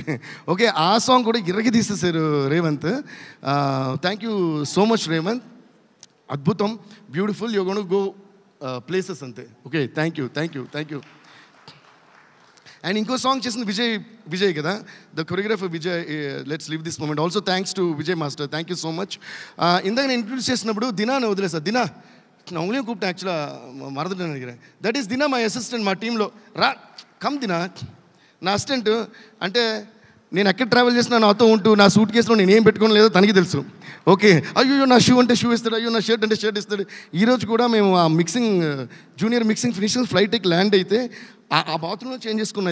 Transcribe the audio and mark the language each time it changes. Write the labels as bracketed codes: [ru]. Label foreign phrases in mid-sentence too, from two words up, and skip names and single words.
[te] ఓకే, ఆ సాంగ్ కూడా ఇరగి తీసేశారు రేవంత్. [en] thank you so much [te] రేవంత్. [en] అద్భుతం, Beautiful. You gone go places అంతే. Okay, thank you. [te] అండ్ ఇంకో సాంగ్ చేసింది విజయ్ కదా, [en] the choreographer [te] విజయ్. [en] Let's live this moment. Also thanks to Vijay master. Thank you so much. [te] ఇందాక నేను ఇంట్రడ్యూస్ చేసినప్పుడు దినాని వదిలేసా. [ta] దినా நான் உங்களையும் கூப்பிட்டேன், ஆக்சுவலாக மறந்துட்டேன்னு நினைக்கிறேன். [en] That is Dina my assistant [te] మా టీంలో. కమ్ దినా, నా అసిస్టెంట్. అంటే నేను ఎక్కడ ట్రావెల్ చేసినా నాతో ఉంటూ నా సూట్ కేసులో నేను ఏం పెట్టుకోని లేదో తనకి తెలుసు. ఓకే, అయ్యో నా షూ అంటే షూ ఇస్తాడు, అయ్యో నా షర్ట్ అంటే షర్ట్ ఇస్తాడు. ఈరోజు కూడా మేము ఆ [en] junior mixing finishing [te] ఫ్లైట్కి ల్యాండ్ అయితే ఆ బాత్రూంలో చేంజ్ చేసుకున్నాం.